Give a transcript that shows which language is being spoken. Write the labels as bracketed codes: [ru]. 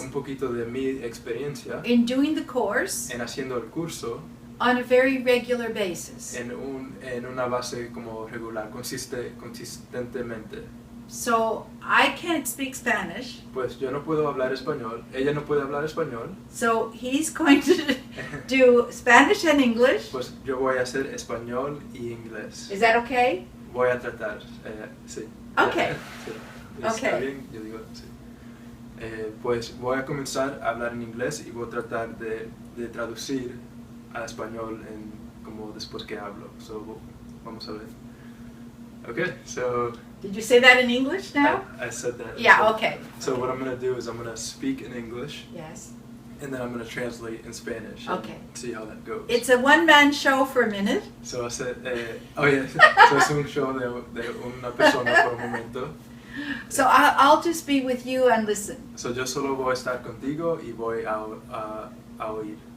[es] un poquito de mi experiencia [en] in doing the course [es] en haciendo el curso [en] on a very regular basis. [es] en una base como regular, consistentemente. [en] So I can't speak Spanish, [es] Pues yo no puedo hablar español, ella no puede hablar español, [en] so he's going to do Spanish and English. [es] pues yo voy a hacer español y inglés. [en] Is that okay? [es] Voy a tratar, sí. [en] Okay. [es] Sí. ¿Está [en] Okay. [es] bien? Yo digo sí. Pues voy a comenzar a hablar en inglés y voy a tratar de traducir a español como después que hablo. So, vamos a ver. Okay, so [en] Did you say that in English now? I said that. Yeah, So- okay. So what I'm going to do is I'm going to speak in English Yes. and then I'm going to translate in Spanish. and Okay. See how that goes. It's a one-man show for a minute. So I said, oh yeah, so [es] es un show de una persona por un momento. [en] So I'll just be with you and listen [es] So yo solo voy a estar contigo y voy a oír